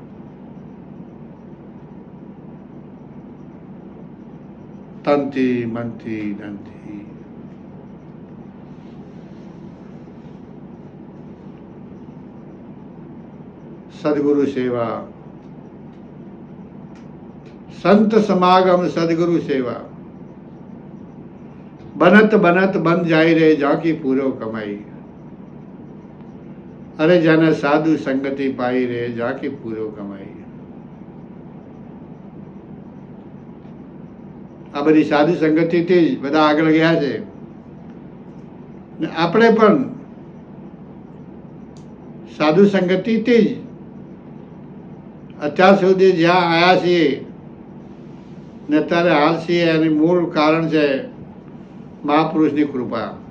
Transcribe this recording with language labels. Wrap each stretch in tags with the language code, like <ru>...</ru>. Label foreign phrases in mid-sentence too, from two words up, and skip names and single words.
<gu>તનથી મનથી ધનથી. સદગુરુ સેવા,</gu> <hi>संत समागम सदगुरु सेवा. बनत बनत बन जाई रे जाकी पूरो कमाई. अरे जन साधु संगति पाई रे जाकी पूरो कमाई.</hi> <gu>આ બધી સાધુ સંગતિથી જ બધા આગળ ગયા છે. આપણે પણ સાધુ સંગતિથી જ અત્યાર સુધી જ્યાં આવ્યા છીએ ને અત્યારે હાલ છીએ, એની મૂળ કારણ છે મહાપુરુષની કૃપા.</gu>